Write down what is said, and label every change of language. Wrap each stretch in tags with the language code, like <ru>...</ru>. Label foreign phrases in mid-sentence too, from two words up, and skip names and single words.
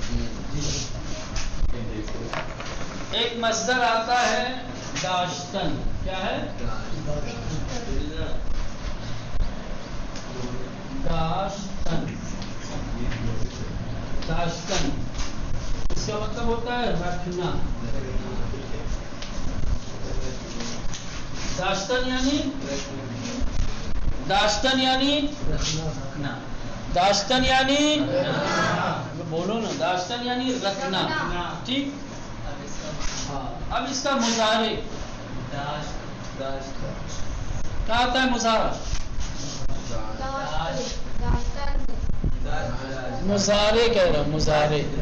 <ur>ایک مصدر آتا ہے داشتن. کیا ہے؟ داشتن. داشتن اس کا مطلب ہوتا ہے رکھنا. داشتن یعنی داشتن یعنی رکھنا. داشتن یعنی بولو نا. داشتن یعنی رکھنا. ٹھیک. ہاں. اب اس کا مضارع کیا آتا ہے؟ مضارع. مضارع کہہ رہا ہوں. مضارع.</ur>